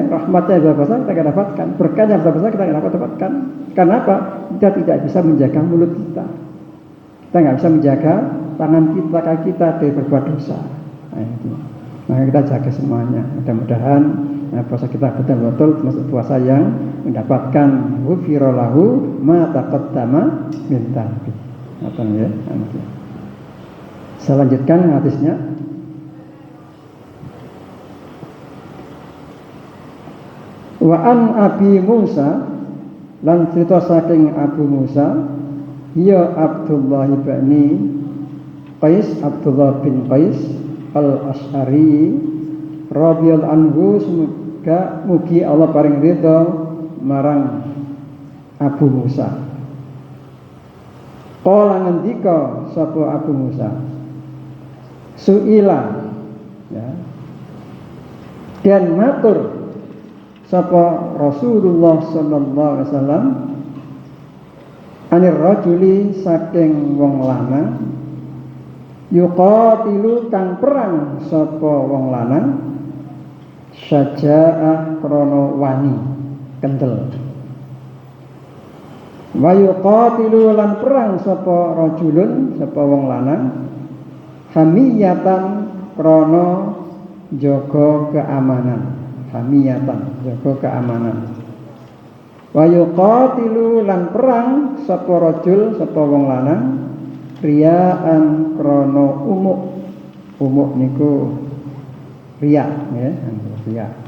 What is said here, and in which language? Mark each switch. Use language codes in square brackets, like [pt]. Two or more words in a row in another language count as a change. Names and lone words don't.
[id] Rahmatnya ibadah puasa kita nggak dapatkan, berkahnya ibadah puasa kita nggak dapatkan. Karena apa? Kita tidak bisa menjaga mulut kita, kita nggak bisa menjaga tangan kita, kaki kita dari berbuat dosa. Nah, itu. Maka kita jaga semuanya. Mudah-mudahan puasa kita betul-betul termasuk puasa yang mendapatkan [ar] غفر له ما تقدم من ذنب. [id] Ya. Saya lanjutkan hadisnya. [ar] وعن أبي موسى, [jv] lan cerita saking Abu Musa, ya Abdullah bin Qais Al-Asy'ari [ar] رضي الله عنه, [jv] semoga mugi Allah paring ridha marang Abu Musa. Qala ngendika sapa Abu Musa, suila ya, dan matur sapa Rasulullah [ar] صلى الله عليه وسلم عن الرجل [jv] saking wong lanang yuqatilu kang perang sapa wong lanang syaja'ah krana wani kendel, [ar] ويقاتل [jv] lan perang sapa rajulun sapa wong lanang hamiyatan krana jaga keamanan, hamiyatan jaga keamanan, [ar] ويقاتل [jv] lan perang sapa rajul sapa wong lanang riyaan krono umuk niku riya ya, riya.